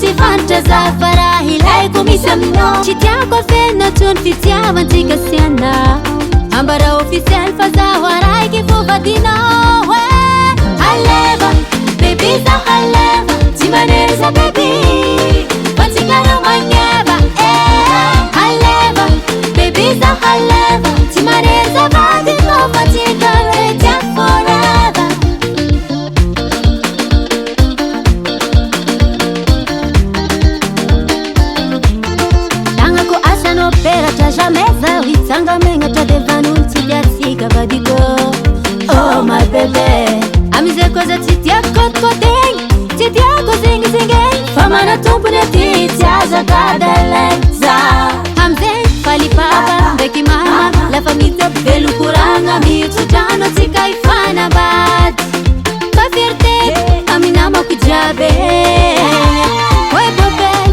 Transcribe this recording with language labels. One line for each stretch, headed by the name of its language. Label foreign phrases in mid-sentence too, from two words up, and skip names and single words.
Malagasy: fantatra za fa raha ilaiko misy aminao tsy tiako afenina tsony fitiavantsika siana ambara officiel fa zaho araiky fovadinao haleva baby za haleva tsy maneza baby fantsikanao magneva haleva baby za haleva tsy maneza vadinao fantsikanao tia forever tagnako asanao peratra jamais zaho hitsanga megnatra devan'olo tsy tiatsika vadiko
English: oh my baby
Malagasy: amizay koa za tsy tiako kôtikôtegny tsy tiako zingizingy fa mana tompony aty tsy azakadalay za amizay falipapa ndraiky mama lafa mitsako velokoragna mitsodrano atsika ifanambady fa fierté aminamako jiaby oe bobet